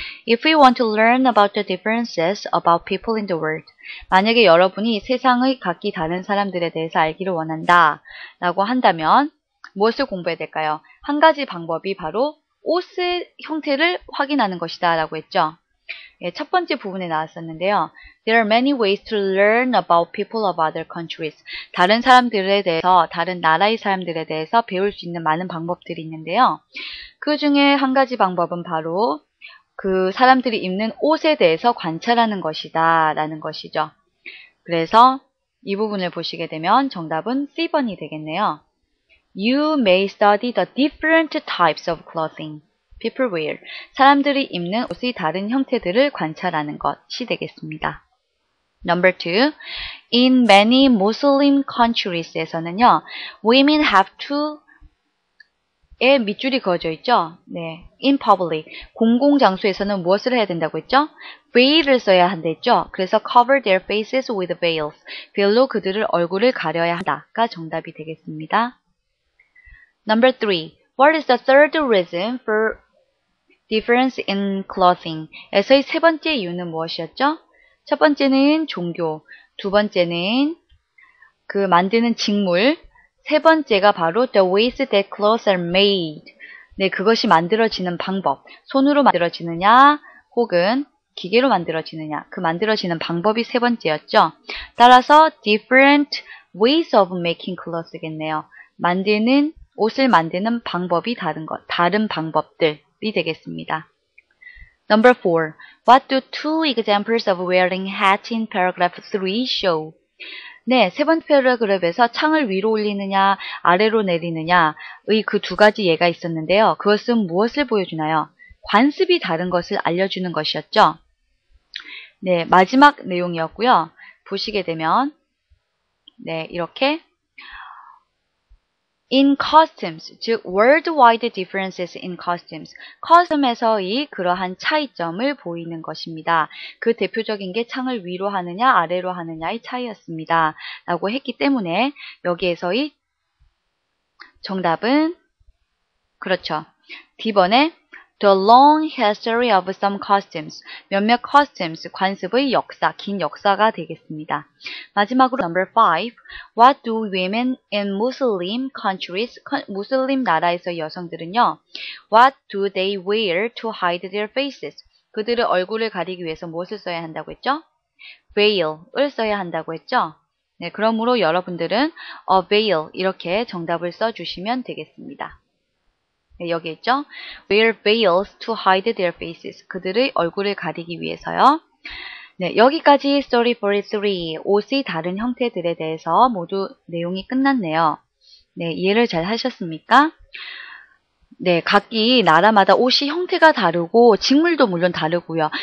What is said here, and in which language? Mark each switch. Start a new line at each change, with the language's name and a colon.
English: If we want to learn about the differences about people in the world.
Korean: 만약에 여러분이 세상의 각기 다른 사람들에 대해서 알기를 원한다 라고 한다면 무엇을 공부해야 될까요? 한 가지 방법이 바로 옷의 형태를 확인하는 것이다 라고 했죠. 예, 첫 번째 부분에 나왔었는데요.
English: There are many ways to learn about people of other countries.
Korean: 다른 사람들에 대해서, 다른 나라의 사람들에 대해서 배울 수 있는 많은 방법들이 있는데요. 그 중에 한 가지 방법은 바로 그 사람들이 입는 옷에 대해서 관찰하는 것이다 라는 것이죠. 그래서 이 부분을 보시게 되면 정답은 C번이 되겠네요.
English: You may study the different types of clothing people wear.
Korean: 사람들이 입는 옷의 다른 형태들을 관찰하는 것이 되겠습니다.
English: Number 2. In many Muslim countries,
Korean: 에서는요,
English: women have to
Korean: 에 밑줄이 그어져 있죠.
English: 네, in public.
Korean: 공공장소에서는 무엇을 해야 된다고 했죠? veil을 써야 한댔죠. 그래서
English: cover their faces with veils.
Korean: veil로 그들의 얼굴을 가려야 한다가 정답이 되겠습니다.
English: Number 3. What is the third reason for
Korean: difference in clothing에서의 세 번째 이유는 무엇이었죠? 첫 번째는 종교, 두 번째는 그 만드는 직물, 세 번째가 바로
English: the ways that clothes are made.
Korean: 네, 그것이 만들어지는 방법. 손으로 만들어지느냐, 혹은 기계로 만들어지느냐. 그 만들어지는 방법이 세 번째였죠. 따라서
English: different ways of making clothes
Korean: 겠네요. 옷을 만드는 방법이 다른 방법들이 되겠습니다.
English: Number 4. What do two examples of wearing hats in paragraph 3 show?
Korean: 네, 세 번째 패러그래프에서 창을 위로 올리느냐, 아래로 내리느냐의 그 두 가지 예가 있었는데요. 그것은 무엇을 보여주나요? 관습이 다른 것을 알려주는 것이었죠. 네, 마지막 내용이었고요. 보시게 되면, 네, 이렇게 in costumes, 즉
English: worldwide differences in costumes,
Korean: 커스텀에서의 그러한 차이점을 보이는 것입니다. 그 대표적인 게 창을 위로 하느냐 아래로 하느냐의 차이였습니다. 라고 했기 때문에 여기에서의 정답은 그렇죠. D번에
English: The long history of some costumes,
Korean: 몇몇 costumes, 관습의 역사, 긴 역사가 되겠습니다.
English: 마지막으로 number 5, what do women in Muslim countries,
Korean: 무슬림 나라에서 여성들은요,
English: what do they wear to hide their faces?
Korean: 그들의 얼굴을 가리기 위해서 무엇을 써야 한다고 했죠? veil을 써야 한다고 했죠? 네, 그러므로 여러분들은 a veil 이렇게 정답을 써주시면 되겠습니다. 네, 여기 있죠?
English: Wear veils to hide their faces.
Korean: 그들의 얼굴을 가리기 위해서요. 네, 여기까지 Story 43, 옷의 다른 형태들에 대해서 모두 내용이 끝났네요. 네, 이해를 잘 하셨습니까? 네, 각기 나라마다 옷이 형태가 다르고 직물도 물론 다르고요.